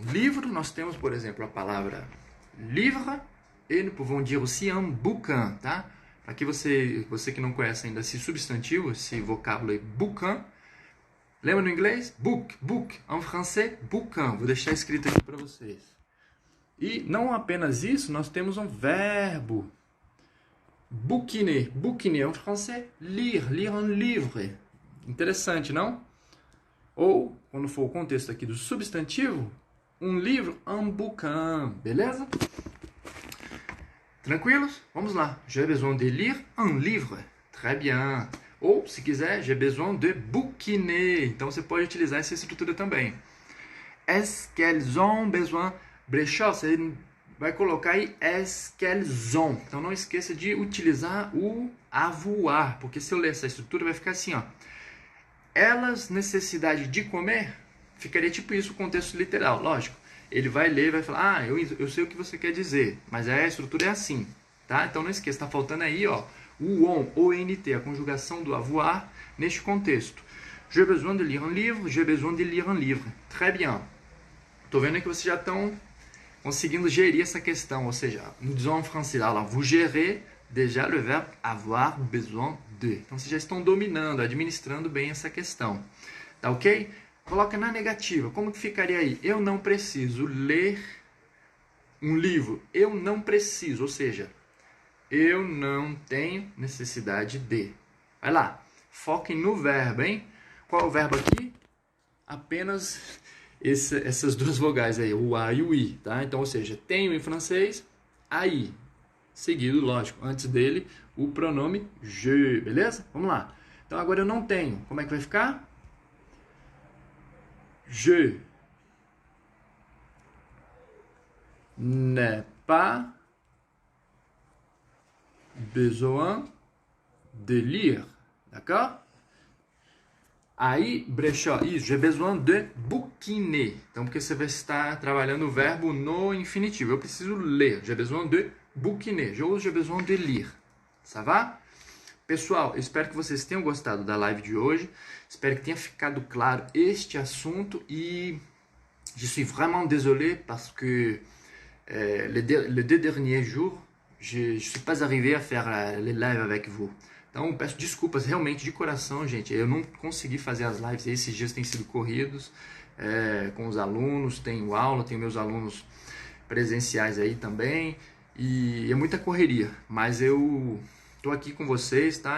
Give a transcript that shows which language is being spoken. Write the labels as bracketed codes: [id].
[pt] Livro, nós temos, por exemplo, a palavra livre e [fr] nous pouvons dire aussi un bouquin, [pt] tá? Aqui você que não conhece ainda esse substantivo, esse vocábulo aí, bouquin. Lembra no inglês? Book. [fr] En français, bouquin. [pt] Vou deixar escrito aqui para vocês. E não apenas isso, nós temos um verbo. [fr] Bouquiner. Bouquiner en français, lire un livre. [pt] Interessante, não? Ou, quando for o contexto aqui do substantivo, um livro, un bouquin, beleza? Tranquilos? Vamos lá. [fr] J'ai besoin de lire un livre. Très bien. Ou, [pt] se quiser, [fr] j'ai besoin de bouquiner. [pt] Então, você pode utilizar essa estrutura também. [fr] Est-ce qu'elles ont besoin... [pt] Brechó, você vai colocar aí [fr] est-ce qu'elles ont. [pt] Então, não esqueça de utilizar o avoir, porque se eu ler essa estrutura, vai ficar assim, ó. Elas, necessidade de comer, ficaria tipo isso o contexto literal, lógico. Ele vai ler e vai falar, eu sei o que você quer dizer, mas a estrutura é assim, tá? Então não esqueça, tá faltando aí, ó, o ONT, a conjugação do avoir neste contexto. [fr] J'ai besoin de lire un livre, j'ai besoin de lire un livre. Très bien. [pt] Tô vendo que vocês já estão conseguindo gerir essa questão, ou seja, [fr] nous disons en français, là, vous gérez déjà le verbe avoir besoin de. [pt] Então, vocês já estão dominando, administrando bem essa questão. Tá ok? Coloca na negativa. Como que ficaria aí? Eu não preciso ler um livro. Eu não preciso, ou seja, eu não tenho necessidade de. Vai lá. Foquem no verbo, hein? Qual é o verbo aqui? Apenas essas duas vogais aí, o A e o I, tá? Então, ou seja, tenho em francês, aí. Seguido, lógico, antes dele, o pronome je, beleza? Vamos lá. Então, agora eu não tenho. Como é que vai ficar? [fr] Je n'ai pas besoin de lire. D'accord? [pt] Aí, brechó, isso, [fr] j'ai besoin de bouquiner. [pt] Então, porque você vai estar trabalhando o verbo no infinitivo. Eu preciso ler. [fr] J'ai besoin de bouquiner. J'ai besoin de lire. Ça va? [pt] Pessoal, eu espero que vocês tenham gostado da live de hoje. Espero que tenha ficado claro este assunto. [fr] E je suis vraiment désolé parce que les deux derniers jours, je suis pas arrivé à faire les lives avec vous. [pt] Então, peço desculpas realmente de coração, gente. Eu não consegui fazer as lives. Esses dias têm sido corridos com os alunos. Tenho aula, tenho meus alunos presenciais aí também. E é muita correria. Mas eu tô aqui com vocês, tá?